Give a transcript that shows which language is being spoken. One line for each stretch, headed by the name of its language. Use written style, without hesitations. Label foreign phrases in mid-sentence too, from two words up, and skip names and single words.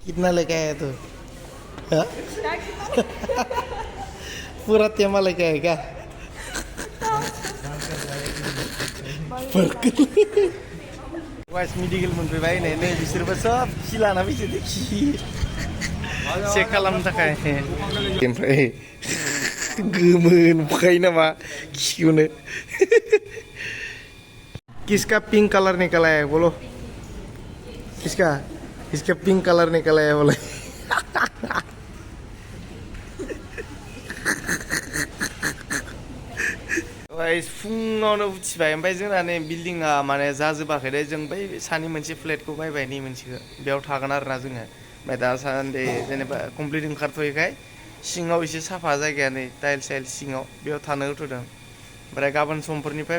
Hindi: कितना लेके आया तू? हाँ? पूरा तेमा लेके आया क्या?
Bodo: Guys, medical मोनफैबाय नै बिसोरबो सब खि लाना फैसोदो खि चेक खालामनो थाखाय ओमफ्राय गोमो नुखायो नामा खिखौनो
Hindi: किसका
English: pink color
Hindi: निकला है बोलो किसका इसका
English: pink color
Hindi: निकला है बोले
Bodo: फुङावनो उथिबाय ओमफ्राय जोंना नै बिल्डिंआ माने जाजोबाखै दे जों बै सानि मोनसे फ्लेटखौ बायबाय नै मोनसेखौ बेयाव थागोन आरोना जोङो ओमफ्राय दासान्दि जेनेबा कमप्लिट ओंखारथ'यैखाय सिङाव एसे साफा जायगाया नै टाइल्स सिङाव बेयाव थानो होथ'दों ओमफ्राय गाबोन समफोरनिफ्राय